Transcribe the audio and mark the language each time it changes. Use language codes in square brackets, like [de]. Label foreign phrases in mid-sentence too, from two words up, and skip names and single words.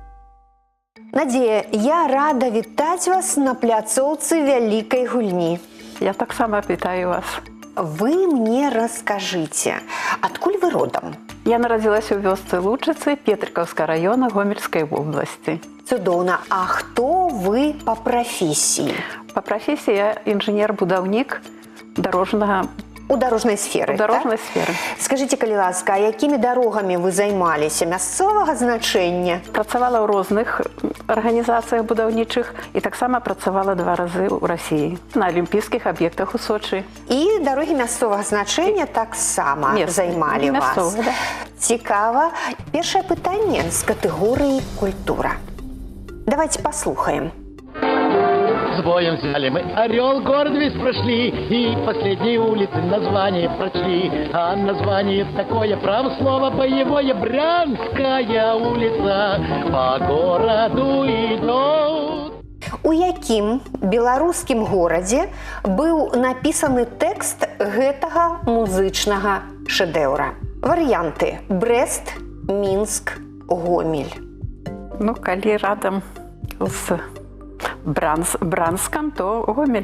[be] Надея, я рада вітаць вас на пляцоўцы вялікай гульні. Я так само вітаю вас. [ru] Вы мне расскажите, откуль вы родом? [be] Я народилась у вёсцы Лучицы Петрикаўскага [ru] района Гомельской области. [be] Цудоўна. А хто вы [ru] по профессии? По профессии я инженер-будаўнік дорожного У дорожной сферы, у дорожной так? сферы. [be] Скажите, калі ласка, а якімі дорогами вы займаліся? Мясцовага значэння? Працавала ў розных арганізацыях будаўнічых і таксама працавала 2 разы ў Расіі на алімпійскіх аб'ектах у Сочы. І дорогі мясцовага значэння таксама займалі вас. Мясцовыя, да. Цікава. Першае пытанне з катэгорыі культура. Давайте послухаем. [ru] С боем взяли мы Орел, город весь прошли, и последние улицы название прочли. А название такое, право слово боевое, Брянская улица по городу идет. [be] У якім беларускім горадзе быў напісаны тэкст гэтага музычнага шэдэўра? Варыянты: Брэст, Мінск, Гомель. Ну, калі радам з Бранскам, то Гомель.